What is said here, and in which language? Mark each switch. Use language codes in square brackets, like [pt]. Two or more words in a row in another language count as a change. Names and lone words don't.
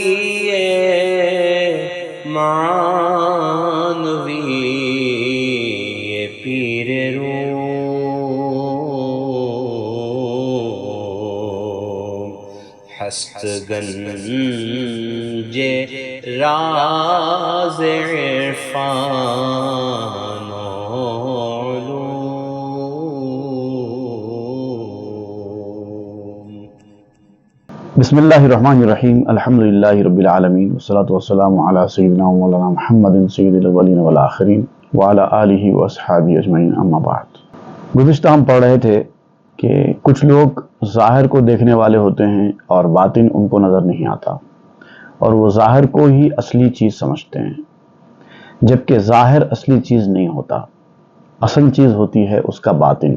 [fa] معنوی پیر روم، ہست گنج راز عرفان و علوم۔ [ar] بسم اللہ الرحمن الرحیم، الحمدللہ رب العالمین، والصلاة والسلام علی سیدنا و مولانا محمد سید الاولین والآخرین وعلی آلہ واصحابہ اجمعین، اما بعد۔ [ur] گزشتہ ہم پڑھ رہے تھے کہ کچھ لوگ ظاہر کو دیکھنے والے ہوتے ہیں اور باطن ان کو نظر نہیں آتا، اور وہ ظاہر کو ہی اصلی چیز سمجھتے ہیں، جبکہ ظاہر اصلی چیز نہیں ہوتا، اصل چیز ہوتی ہے اس کا باطن۔